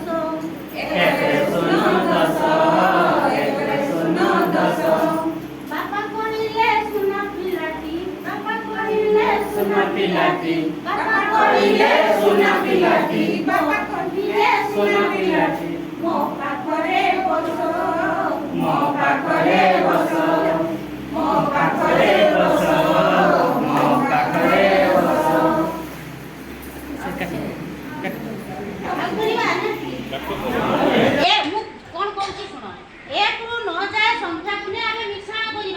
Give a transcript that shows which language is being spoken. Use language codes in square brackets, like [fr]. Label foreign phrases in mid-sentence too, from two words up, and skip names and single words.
[or] ଏକରେ ଶୁନୁ ଦଶ, ଏକରେ ଶୁନୁ ଦଶ। ବାବା କରିଲେ ସୋନା ପିଲାଟି, ବାବା କରିଲେ ସୋନା ପିଲାଟି, বাবা କରିଲେ ସୋନା ପିଲାଟି, ବାବା କରିଲେ ସୋନା ପିଲାଟି। ମୋ ପାଖରେ ବସ, ମୋ ପାଖରେ ବସ, ମୋ ପାଖରେ ବସ, ମୋ ପାଖରେ ବସ। ଆଉ କରିବା ନା? ଏ ମୁଁ କଣ କହୁଛି ଶୁଣ, 1 ରୁ 9 ଯାଏ ସଂଖ୍ୟାକୁ ନେଇ ଆମେ ମିଶ୍ରଣ କରିବା।